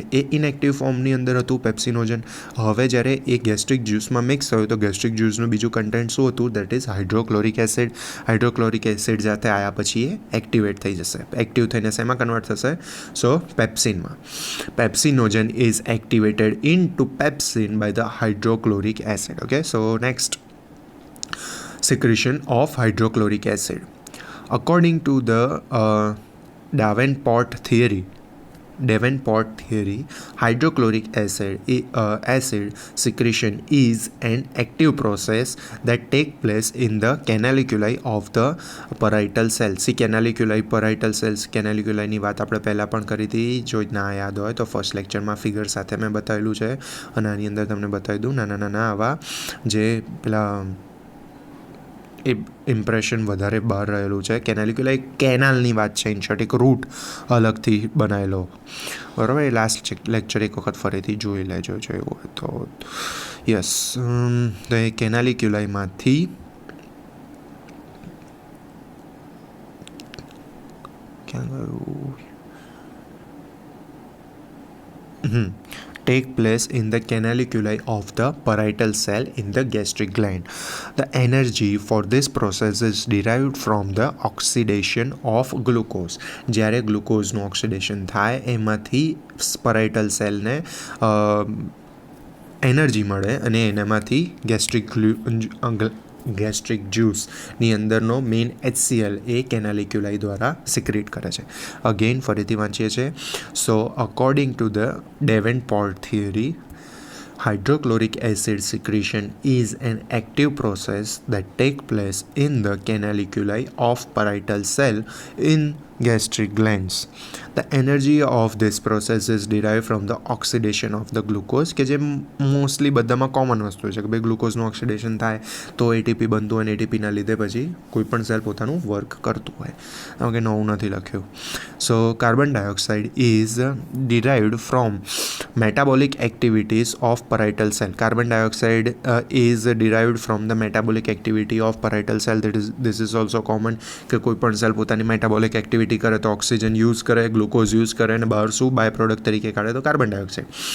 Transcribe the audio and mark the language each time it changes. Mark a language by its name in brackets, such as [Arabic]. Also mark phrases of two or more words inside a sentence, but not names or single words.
[Gujarati] એ [English] inactive formની [Gujarati] અંદર હતું પેપ્સિનોજન. હવે જ્યારે એ [English] gastric juiceમાં [Gujarati] મિક્સ થયું તો [English] gastric juiceનું [Gujarati] બીજું કન્ટેન્ટ શું હતું? [English] that is hydrochloric acid. hydrochloric acid [Gujarati] સાથે આવ્યા પછી એ એક્ટિવેટ થઈ જશે. એક્ટિવ થઈને શેમાં કન્વર્ટ થશે? [English] so pepsinમાં. pepsinogen is activated into pepsin by the hydrochloric acid. okay, so next, secretion of hydrochloric acid. According to the Davenport theory, hydrochloric acid secretion is an active process that take place in the canaliculi of the parietal cell. See, canaliculi, parietal cells. [Gujarati] canaliculi ની વાત આપણે પહેલાં પણ કરી હતી. જો ના યાદ હોય તો [English] first lectureમાં [Gujarati] ફિગર સાથે મેં બતાવેલું છે અને આની અંદર તમને બતાવી દઉં. નાના નાના આવા જે પેલા એ ઇમ્પ્રેશન વધારે બહાર રહેલું છે. કેનાલિક્યુલા એક કેનાલની વાત છે, ઇન શોર્ટ એક રૂટ અલગથી બનાવેલો, બરાબર. એ [English] last lecture [Gujarati] એક વખત ફરીથી જોઈ લેજો જો એવું હોય તો. યસ, તો એ કેનાલિક્યુલાઈમાંથી ક્યાં ગયું? [English] Take place in the canaliculi of the parietal cell in the gastric gland. The energy for this process is derived from the oxidation of glucose. [Gujarati] જ્યારે ગ્લુકોઝનું ઓક્સિડેશન થાય એમાંથી [English] parietal cellને [Gujarati] એનર્જી મળે અને એનામાંથી [English] gastric juiceની [Gujarati] અંદરનો મેઇન HCl એ કેનાલિક્યુલાઈ દ્વારા સિક્રેટ કરે છે. [English] again [Gujarati] ફરીથી વાંચીએ છીએ. [English] so according to the Davenport theory, hydrochloric acid secretion is an active process that takes place in the canaliculi of parietal cell in gastric glands. The energy of this process is derived from the oxidation of the glucose, [Gujarati] કે જે મોસ્ટલી બધામાં કોમન વસ્તુ છે કે ભાઈ ગ્લુકોઝનું ઓક્સિડેશન થાય તો એટીપી બનતું હોય અને એટીપીના લીધે પછી કોઈ પણ સેલ પોતાનું વર્ક કરતું હોય. [English] okay, [Gujarati] નવું નથી લખ્યું. [English] so carbon dioxide is derived from metabolic activities of parietal cell. Carbon dioxide is derived from the metabolic activity of parietal cell. This is also common [Gujarati] કે કોઈ પણ સેલ પોતાની [English] metabolic activity [Gujarati] કરે તો [English] oxygen use [Gujarati] કરે, [English] glucose use [Gujarati] કરે અને બહાર શું [English] by product [Gujarati] તરીકે કાઢે તો [English] carbon dioxide.